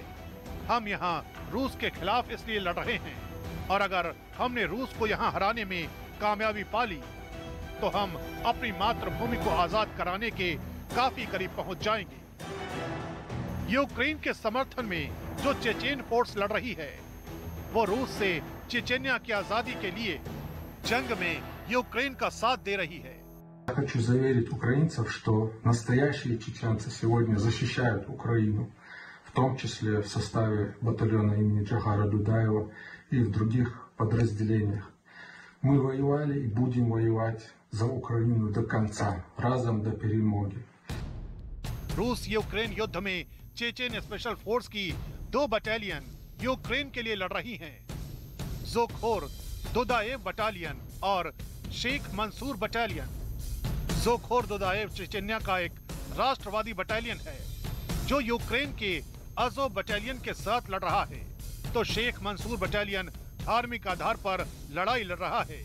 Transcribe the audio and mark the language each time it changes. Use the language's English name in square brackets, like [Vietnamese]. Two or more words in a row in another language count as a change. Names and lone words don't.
[Hindi] हम यहाँ रूस के खिलाफ इसलिए लड़ रहे हैं और अगर हमने रूस को यहाँ हराने में कामयाबी पा ली तो हम अपनी मातृभूमि को आजाद कराने के काफी करीब पहुंच जाएंगे। यूक्रेन के समर्थन में जो चेचेन फोर्स लड़ रही है वो रूस से चेचेनिया की आजादी के लिए जंग में यूक्रेन का साथ दे रही है। [Russian] Я хочу заверить украинцев, что настоящие чеченцы сегодня защищают Украину, в том числе в составе батальона имени Джагара Дудаева и в других подразделениях. Мы воевали и будем воевать за Украину до конца, [Ukrainian] разом до перемоги. [Hindi] रूस यूक्रेन युद्ध में चेचेन [English] special force [Hindi] की 2 बटालियन यूक्रेन के लिए लड़ रही हैं। ज़ोखोर दुदाएव बटालियन और शेख मंसूर बटालियन। ज़ोखोर दुदाएव चेचेनिया का एक राष्ट्रवादी बटालियन है जो यूक्रेन के अज़ोव बटालियन के साथ लड़ रहा है, तो शेख मंसूर बटालियन धार्मिक आधार पर लड़ाई लड़ रहा है।